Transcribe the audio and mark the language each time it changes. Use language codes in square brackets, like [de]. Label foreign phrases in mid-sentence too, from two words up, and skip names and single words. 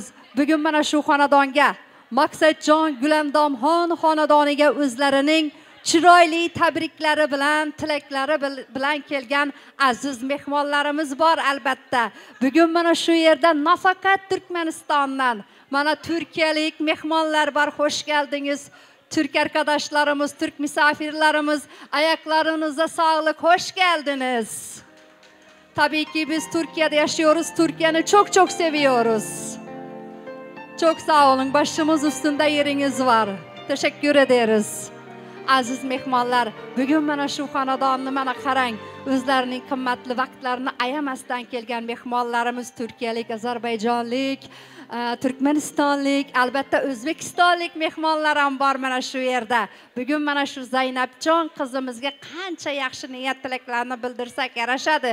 [uz] Bugün mana shu xonadonga Maqsadjon Gulandomxon xonadoniga o'zlarining chiroyli tabriklari bilan, tilaklari bilan kelgan aziz mehmonlarimiz bor albatta. Bugün mana shu yerda nafaqat Turkmanistondan, mana Turkiyalik mehmonlar bor. [tr] Hoş geldiniz. Türk arkadaşlarımız, Türk misafirlerimiz, ayaklarınıza sağlık. Hoş geldiniz. Tabii ki biz Türkiye'de yaşıyoruz. Türkiye'ni çok çok seviyoruz. Çok sağ olun. Başımız üstünde yeriniz var. Teşekkür ederiz. [uz] Aziz mehmonlar, bugün mana shu xonadonni mana qarang, o'zlarining qimmatli vaqtlarini ayamasdan kelgan mehmonlarimiz Turkiyalik, Ozarbayjonlik, Turkmanistonlik, albatta O'zbekistonlik mehmonlar ham bor mana shu yerda. Bugün mana shu Zaynabjon qizimizga qancha yaxshi niyat tilaklarni bildirsak yarashadi.